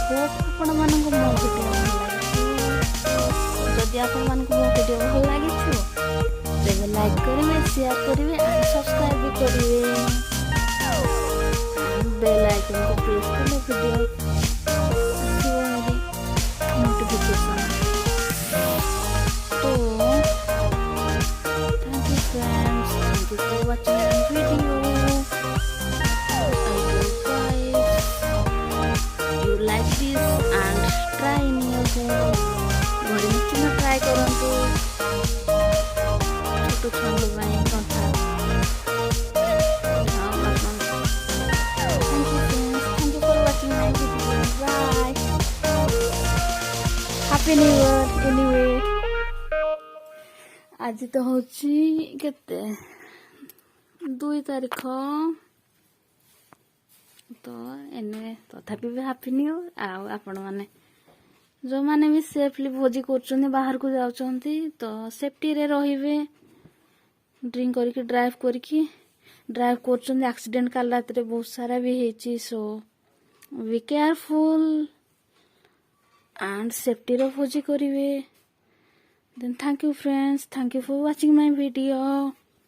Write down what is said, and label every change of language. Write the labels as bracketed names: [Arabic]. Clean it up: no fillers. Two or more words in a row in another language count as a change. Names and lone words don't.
[Odia] ଆପଣମାନଙ୍କୁ ମୋ ଭିଡ଼ିଓ ଭଲ ଲାଗିଥିବ, ଯଦି ଆପଣମାନଙ୍କୁ ମୋ ଭିଡ଼ିଓ ଭଲ ଲାଗିଥିବ ତେବେ ଲାଇକ୍ କରିବେ, ସେୟାର କରିବେ ଆଉ ସବସ୍କ୍ରାଇବ୍ ବି କରିବେ। ବେଲ୍ ଆଇକନକୁ ପ୍ରେସ୍ କଲେ ଭିଡ଼ିଓ ଆସିବ ଭାରି ନୋଟିଫିକେସନ୍। [English] तो thank you friends, thank you for watching my video. I hope guys you like this and try in your home. [Odia] ଘରେ ନିଶ୍ଚିତ try କରନ୍ତୁ ଛୋଟ ଛୁଆଙ୍କ ପାଇଁ କଥା। [English] Thank you for watching my video. Bye. Happy New Year anyway. [Odia] ଆଜି ତ ହେଉଛି କେତେ 2 ତାରିଖ ତ ଏନେ ତଥାପି ବି [English] happy new year. [Odia] ଆଉ ଆପଣମାନେ ଯେଉଁମାନେ ବି ସେଫଲି ଭୋଜି କରୁଛନ୍ତି, ବାହାରକୁ ଯାଉଛନ୍ତି ତ ସେଫ୍ଟିରେ ରହିବେ। ଡ୍ରିଙ୍କ କରିକି ଡ୍ରାଇଭ୍ କରୁଛନ୍ତି, ଆକ୍ସିଡେଣ୍ଟ କାଲି ରାତିରେ ବହୁତ ସାରା ବି ହେଇଛି। [English] So be careful and [Odia] ସେଫ୍ଟିର ଭୋଜି କରିବେ। [English] Then thank you friends, thank you for watching my video.